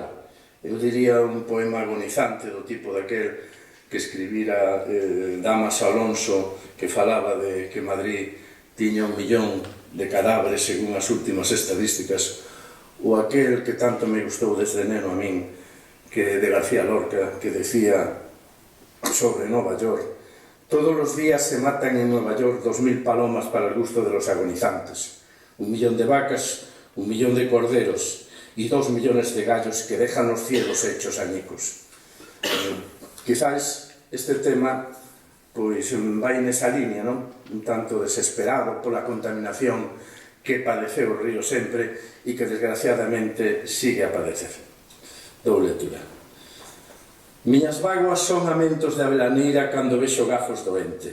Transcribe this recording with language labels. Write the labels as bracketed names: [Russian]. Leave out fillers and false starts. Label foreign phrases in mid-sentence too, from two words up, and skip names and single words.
[Galician] Eu diría un poema agonizante do tipo daquel que escribira Damas Alonso, que falaba de que Madrid tiña 1 millón de cadáveres según as últimas estadísticas, ou aquel que tanto me gustou desde neno a min, que de García Lorca, que decía sobre Nova York: [Spanish] todos los días se matan en Nueva York 2000 palomas para el gusto de los agonizantes, 1 millón de vacas, 1 millón de corderos y 2 millones de gallos que dejan los cielos hechos añicos. [Galician] Quizás este tema pois vai nesa línea, non? Un tanto desesperado pola contaminación que padeceu o río sempre e que desgraciadamente sigue a padecer. Dou lectura. Miñas vaguas son amentos de avelaneira cando vexo gafos doente.